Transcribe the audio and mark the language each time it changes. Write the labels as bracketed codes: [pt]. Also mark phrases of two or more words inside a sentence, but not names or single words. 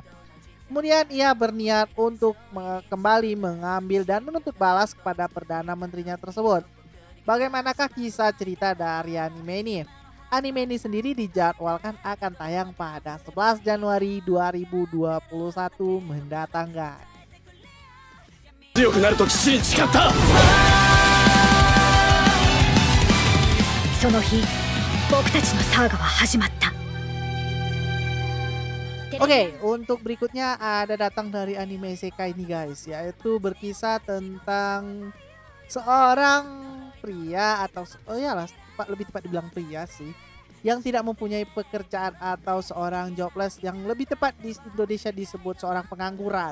[id] Kemudian ia berniat untuk kembali mengambil dan menuntut balas kepada Perdana Menterinya tersebut. Bagaimanakah kisah cerita dari anime ini? Anime ini sendiri dijadwalkan akan tayang pada 11 Januari 2021 mendatang, guys. [ja] 強くなると父に誓った。その日僕たちのサーガは始まった。 [id] Oke, untuk berikutnya ada datang dari anime isekai ini, guys, yaitu berkisah tentang seorang pria atau lebih tepat dibilang pria sih, yang tidak mempunyai pekerjaan atau seorang jobless, yang lebih tepat di Indonesia disebut seorang pengangguran.